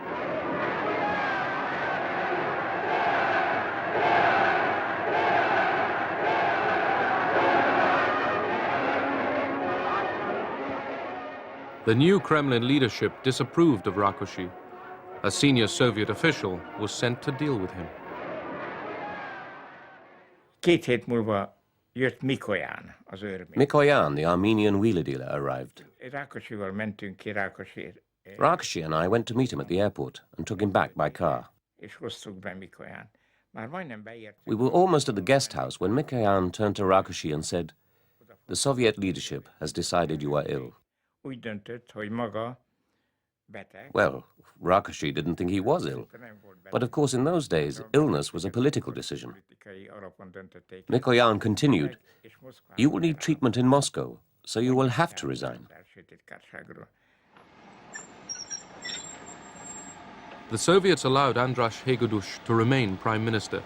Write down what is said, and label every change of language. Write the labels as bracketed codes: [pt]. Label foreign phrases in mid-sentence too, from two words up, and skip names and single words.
[en] The new Kremlin leadership disapproved of Rákosi. A senior Soviet official was sent to deal with him. [hu] 2 hét múlva jött Mikoyan, az örmény. [en] Mikoyan, the Armenian wheeler dealer, arrived. [hu] Rákosival mentünk ki Rákosi. [en] Rákosi and I went to meet him at the airport and took him back by car. [hu] És hoztuk be Mikoyan. Már majdnem beértünk. [en] We were almost at the guest house when Mikoyan turned to Rákosi and said, "The Soviet leadership has decided you are ill." [hu] Úgy döntött, hogy maga beteg. [en] Well, Rákosi didn't think he was ill. But of course, in those days, illness was a political decision. Mikoyan continued, "You will need treatment in Moscow, so you will have to resign." The Soviets allowed András Hegedűs to remain prime minister.